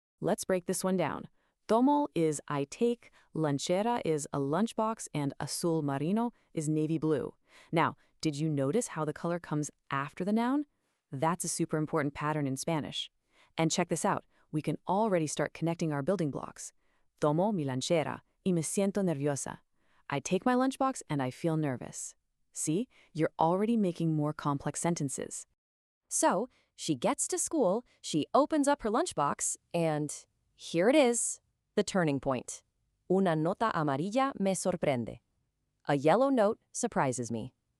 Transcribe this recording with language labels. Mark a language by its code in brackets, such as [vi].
[en] Let's break this one down. Tomo is I take, lonchera is a lunchbox, and azul marino is navy blue. Now, did you notice how the color comes after the noun? That's a super important pattern in Spanish. And check this out. We can already start connecting our building blocks. [es] Tomo mi lonchera y me siento nerviosa. [en] I take my lunchbox and I feel nervous. See, you're already making more complex sentences. So she gets to school, she opens up her lunchbox, and here it is, the turning point. [es] Una nota amarilla me sorprende. [en] A yellow note surprises me.